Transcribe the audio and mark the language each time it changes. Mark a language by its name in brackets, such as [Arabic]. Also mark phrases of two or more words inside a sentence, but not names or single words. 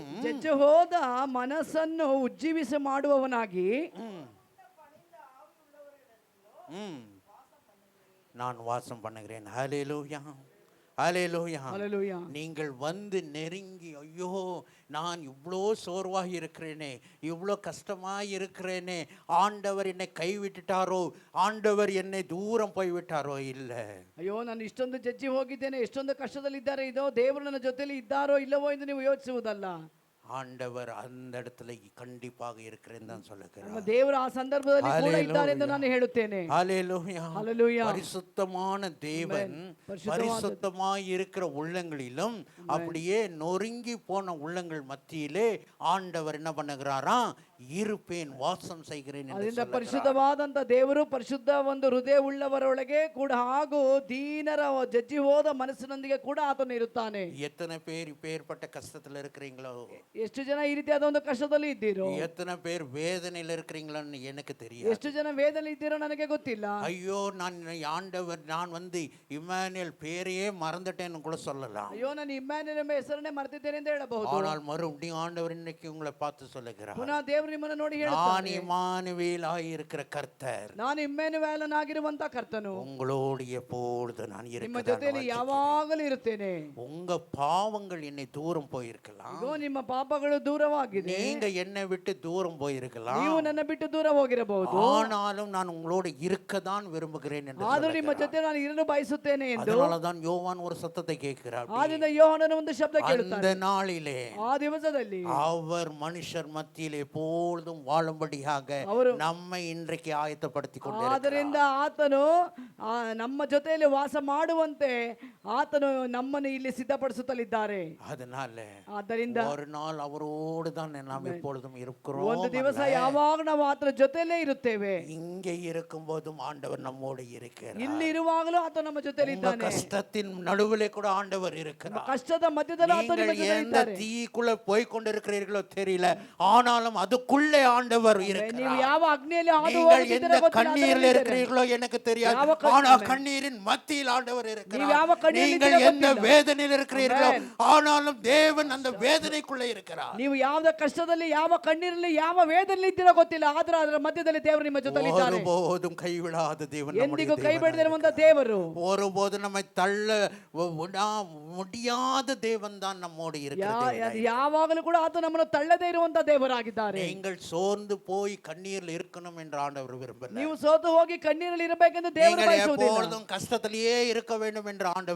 [Kannada] ಜಜ್ಜು ಹೋದ ಮನಸ್ಸನ್ನು ಉಜ್ಜೀವಿಸ ಮಾಡುವವನಾಗಿ [Tamil] நான் வாசம் பண்ணுகிறேன். ஹல்லேலூயா, ஹல்லேலூயா, ஹல்லேலூயா. நீங்கள் நெருங்கி, ஐயோ நான் இவ்வளோ சோர்வாக இருக்கிறேனே, இவ்வளோ கஷ்டமாக இருக்கிறேனே, ஆண்டவர் என்னை கைவிட்டுட்டாரோ, ஆண்டவர் என்னை தூரம் போய்விட்டாரோ, இல்லை. [Kannada] ಅಯ್ಯೋ ನಾನು ಇಷ್ಟೊಂದು ಜಜ್ಜಿ ಹೋಗಿದ್ದೇನೆ, ಎಷ್ಟೊಂದು ಕಷ್ಟದಲ್ಲಿದ್ದಾರೆ, ಇದೋ ದೇವರು ನನ್ನ ಜೊತೆಲಿ ಇದ್ದಾರೋ ಇಲ್ಲವೋ ಎಂದು ನೀವು ಯೋಚಿಸುವುದಲ್ಲ. [Tamil] ஆண்டவர் அந்த இடத்துல கண்டிப்பாக இருக்கிறேன்னு தான் சொல்லுகிறார். [Kannada] ದೇವರು ಆ ಸಂದರ್ಭದಲ್ಲಿ ಕೂಡ ಇದ್ದಾರೆ ಎಂದು ನಾನು ಹೇಳುತ್ತೇನೆ. [Tamil] ஹல்லேலூயா, ஹல்லேலூயா. பரிசுத்தமான தேவன் பரிசுத்தமாய் இருக்கிற உள்ளங்களிலும் அப்படியே நொறுங்கி போன உள்ளங்கள் மத்தியிலே ஆண்டவர் என்ன பண்ணுகிறாராம், இருப்பேன், வாசம் செய்கிறேன் என்று [Kannada] ಅದರಿಂದ [Tamil] சொல்லுகிறார். [Kannada] ಪರಿಶುದ್ಧವಾದಂತ ದೇವರು ಪರಿಶುದ್ಧ ಒಂದು ಹೃದಯ ಉಳ್ಳವರೊಳಗೆ ಕೂಡ ಹಾಗೂ ದೀನರ ಜಜ್ಜಿ ಹೋದ ಮನಸ್ಸಿನೊಂದಿಗೆ ಕೂಡ ಆತನು ಇರುತ್ತಾನೆ. [Tamil] எத்தனை பேர் இப்பேற்பட்ட கஷ்டத்துல இருக்கிறீங்களோ, [Kannada] ಎಷ್ಟು ಜನ ಈ ರೀತಿಯಾದ ಒಂದು ಕಷ್ಟದಲ್ಲಿ ಇದ್ದೀರೋ, [Tamil] எத்தனை பேர் வேதனையில் இருக்கிறீங்களோன்னு எனக்கு தெரியும். [Kannada] ಎಷ್ಟು ಜನ ವೇದನೆ ಇದ್ದೀರೋ ನನಗೆ ಗೊತ್ತಿಲ್ಲ. [Tamil] ஐயோ நான் ஆண்டவர் நான் ಇಮ್ಯಾನ್ಯುಯಲ್ பேரையே மறந்துட்டேன்னு கூட சொல்லலாம். [Kannada] ಅಯ್ಯೋ ನಾನು ಇಮ್ಯಾನ್ಯುಯಲ್ ಎಂಬ ಹೆಸರನ್ನೇ ಮರೆತಿದ್ದೇನೆ ಎಂದು ಹೇಳಬಹುದು. [Tamil] ஆனால் மறுபடியும் ஆண்டவர் இன்னைக்கு உங்களை பார்த்து சொல்லுகிறார், [Kannada] ಪುನಃ ದೇವರು ನಿಮ್ಮನ್ನು ನೋಡಿ [Tamil] நான் [Kannada] ಹೇಳುತ್ತಾನೆ, [Tamil] இம்மானுவேலாய் இருக்கிற கர்த்தர், [Kannada] ನಾನು ಇಮ್ಯಾನ್ಯುವೇಲನಾಗಿರುವಂತ ಕರ್ತನು [Tamil] உங்களோடு எப்பொழுது நான் [Kannada] ನಿಮ್ಮ ಜೊತೆಯಲ್ಲಿ ಯಾವಾಗಲೂ ಇರುತ್ತೇನೆ. [Tamil] உங்க பாவங்கள் என்னை தூரம் போயிருக்கலாம், [Kannada] ಇಗೋ ನಿಮ್ಮ ಪಾಪಗಳು ದೂರವಾಗಿದೆ, [Tamil] நீங்க என்னை விட்டு தூரம் போயிருக்கலாம், [Kannada] ನೀವು ನನ್ನ ಬಿಟ್ಟು ದೂರ ಹೋಗಿರಬಹುದು, [Tamil] ஆனாலும் நான் உங்களோடு இருக்கதான் விரும்புகிறேன் என்று [Kannada] ಆದರೂ ನಿಮ್ಮ ಜೊತೆ ನಾನು ಇರಲು ಬಯಸುತ್ತೇನೆ ಎಂದು. [Tamil] அதனாலதான் யோவான் ஒரு சத்தத்தை கேட்கிறார். [Kannada] ಆದ್ರಿಂದ ಯೋಹಾನನು ಒಂದು ಶಬ್ದ ಕೇಳುತ್ತಾನೆ. [Tamil] அந்த நாளிலே [Kannada] ಆ ದಿವಸದಲ್ಲಿ [Tamil] அவர் மனுஷர் மத்தியிலே எப்பொழுதும் வாழும்படியாக நம்மை இன்றைக்கு ஆயத்தப்படுத்திக் கொண்டிருக்கிறார். [Kannada] ಆದ್ದರಿಂದ ಆತನು ನಮ್ಮ ಜೊತೆಯಲ್ಲಿ ವಾಸ ಮಾಡುವಂತೆ ಆತನು ನಮ್ಮನ್ನು ಇಲ್ಲಿ ಸಿದ್ಧಪಡಿಸುತ್ತಲಿದ್ದಾರೆ. ಆದ್ದರಿಂದ [Tamil] ஒரு நாள் அவரோடு தான் நாம் எப்பொழுதும் இருக்கிறோம். [Kannada] ಒಂದು ದಿವಸ ಯಾವಾಗ ನಾವು ಆತನ ಜೊತೆಯಲ್ಲೇ ಇರುತ್ತೇವೆ. [Tamil] இங்கே இருக்கும்போதும் ஆண்டவர் நம்மோடு இருக்கிறார். [Kannada] ಇಲ್ಲಿ ಇರುವಾಗಲೂ ಆತ ನಮ್ಮ ಜೊತೆಯಲ್ಲಿ ಇದ್ದಾನೆ. [Tamil] ಕಷ್ಟத்தின் நடுவிலே கூட ஆண்டவர் இருக்கிறார். [Kannada] ಕಷ್ಟದ ಮಧ್ಯದಲ್ಲಿ ಆತ ನಿಮ್ಮ ಜೊತೆಯಲ್ಲಿ ಇದ್ದಾನೆ. [Tamil] எந்த தீக்குள்ள போய் கொண்டிருக்கிறீர்களோ தெரியல, ஆனாலும் அதுக்குள்ளே ஆண்டவர் இருக்கிறார். [Kannada] ನೀವು ಯಾವ ಅಗ್ನಿಯಲ್ಲಿ ಹಾದು ಹೋಗುತ್ತಿದ್ದೀರೋ ಗೊತ್ತಿಲ್ಲ, [Tamil] கண்ணீரில் இருக்கிறீர்களோ எனக்கு தெரியாது, ஆனால் கண்ணீரின் மத்தியில் ஆண்டவர் இருக்கிறார். [Kannada] ನೀವು ಯಾವ ಕಣ್ಣೀರಿல் [Tamil] நீங்கள் எந்த வேதனையில் இருக்கிறீர்களோ ஆனாலும் தேவன் அந்த வேதனைக்குள்ளே இருக்கிறார். [Kannada] ನೀವು ಯಾವ ಕಷ್ಟದಲ್ಲಿ, ಯಾವ ಕಣ್ಣೀರಲ್ಲಿ, ಯಾವ ವೇದನೆಯಲ್ಲಿ ಇದ್ದೀರೋ ಗೊತ್ತಿಲ್ಲ, ಆದ್ರೆ ಅದರ ಮಧ್ಯದಲ್ಲಿ ದೇವರು ನಿಮ್ಮ ಜೊತೆಯಲ್ಲಿ ಇದ್ದಾರೆ. [Tamil] ஒருபோதும் கைவிடாத தேவன், [Kannada] ಎಂದಿಗೂ ಕೈ ಬಿಡದಿರುವಂತ ದೇವರು, [Tamil] ஒருபோதும் நம்மை தள்ள முடியாத தேவன் தான் நம்மோடு இருக்கிறார். [Kannada] ಯಾವಾಗಲೂ ಕೂಡ ಆತ ನಮ್ಮನ್ನು ತಳ್ಳದೇ ಇರುವಂತ ದೇವರಾಗಿದ್ದಾರೆ. [Tamil] நீங்கள் சோர்ந்து போய் கண்ணீரில் இருக்கணும் என்று ஆண்டவர் விரும்புகிறார். [Kannada] ನೀವು ಸೋತು ಹೋಗಿ ಕಣ್ಣೀರಲ್ಲಿ ಇರಬೇಕೆಂದು ದೇವರು ಬಯಸುವುದಿಲ್ಲ. [Tamil] எப்பொழுதும் கஷ்டத்திலேயே இருக்க வேண்டும் என்று ஆண்டவர்